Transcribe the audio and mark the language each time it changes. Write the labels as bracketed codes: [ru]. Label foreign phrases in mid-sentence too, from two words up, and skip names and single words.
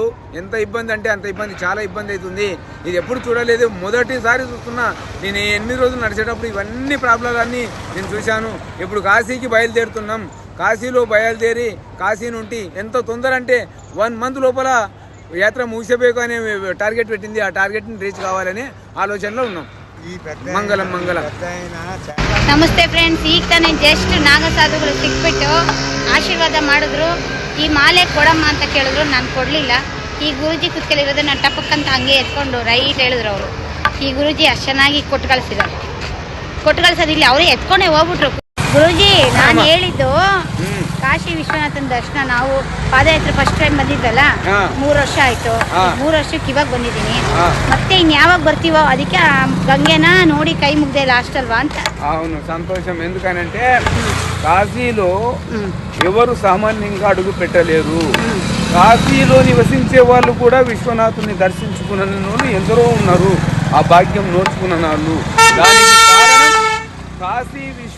[te] ఎంత ఇబ్బంది అంటే అంత ఇబ్బంది, చాలా ఇబ్బంది అవుతుంది. ఇది ఎప్పుడు చూడలేదు, మొదటిసారి చూస్తున్నా. నేను 8 రోజులు నడిచేటప్పుడు ఇవన్నీ ప్రాబ్లమ్లన్నీ నేను చూశాను. ఇప్పుడు కాశీకి బయలుదేరుతున్నాం. కాశీలో బయలుదేరి కాశీ నుండి ఎంత తొందర అంటే 1 మంత్ లోపల యాత్ర ముగిసేಬೇಕು అనే టార్గెట్ పెట్టింది. ఆ టార్గెట్ని రీచ్ కావాలనే ಆಲೋಚನೆలో ఉన్నాం. [kn] ಮಂಗಲಂ ಮಂಗಲಂ. ನಮಸ್ತೆ ಫ್ರೆಂಡ್ಸ್, ಈಗ ತಾನೇ ಜಸ್ಟ್ ನಾಗಸಾಧುಗಳು ಸಿಕ್ಬಿಟ್ಟು ಆಶೀರ್ವಾದ ಮಾಡಿದ್ರು. ಈ ಮಾಲೆ ಕೊಡಮ್ಮ ಅಂತ ಕೇಳಿದ್ರು, ನಾನು ಕೊಡಲಿಲ್ಲ. ಈ ಗುರುಜಿ ಕುತ್ಕೊಂಡಿರೋದು ನಾನು ಟಪಕ್ಕಂತ ಹಂಗೆ ಎತ್ಕೊಂಡು ರೈಟ್ ಹೇಳಿದ್ರು ಅವರು. ಈ ಗುರುಜಿ ಅಷ್ಟು ಚೆನ್ನಾಗಿ ಕೊಟ್ಟು ಕಳಿಸೋದಿಲ್ಲ, ಅವರೇ ಎತ್ಕೊಂಡೇ ಹೋಗ್ಬಿಟ್ರು. ಗುರುಜಿ, ನಾನು ಹೇಳಿದ್ದು ಕಾಶಿ ವಿಶ್ವನಾಥನ ದರ್ಶನ ನಾವು ಪಾದಯಾತ್ರೆ [en] first time [kn] ಬಂದಿದ್ದಲ್ಲ, 3 ವರ್ಷ ಆಯ್ತು. 3 ವರ್ಷಕ್ಕೆ ಇವಾಗ ಬಂದಿದ್ದೀನಿ. ಮತ್ತೆ ಇನ್ಯಾವಾಗ ಬರ್ತೀವೋ, ಅದಕ್ಕೆ ಗಂಗೆನ ನೋಡಿ ಕೈ ಮುಗ್ದೆ ಲಾಸ್ಟ್ ಅಲ್ವಾ ಅಂತ. [te] అవును, సంతోషం. ఎందుకనంటే కాశీలో ఎవరు సామాన్యంగా అడుగు పెట్టలేరు. కాశీలో నివసించే వాళ్ళు కూడా విశ్వనాథుని దర్శించుకున్న వాళ్ళు ఎందరో ఉన్నారు. ఆ భాగ్యం నోచుకున్న వాళ్ళు. దానికి కారణం కాశీ